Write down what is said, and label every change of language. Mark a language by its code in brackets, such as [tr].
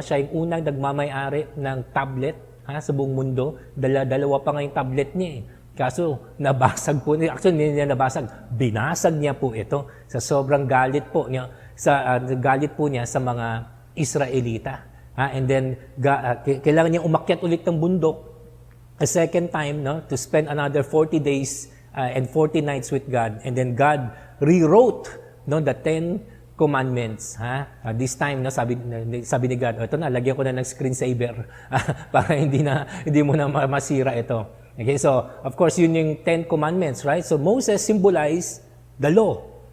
[tl] Siya yung unang nagmamay-ari ng tablet sa buong mundo. Dalawa pa nga yung tablet niya Kaso, nabasag po niya. Actually, hindi niya nabasag. Binasag niya po ito sa sobrang galit po niya sa mga Israelita. [en] And then, kailangan niya umakyat ulit ng bundok a second time, to spend another 40 days and 40 nights with God. And then God rewrote the 10 commandments. [tl] This time, sabi ni God, ito na, lagyan ko na ng screensaver para hindi mo na masira ito. [en] Okay, so, of course, yun yung 10 commandments, right? So, Moses symbolized the law.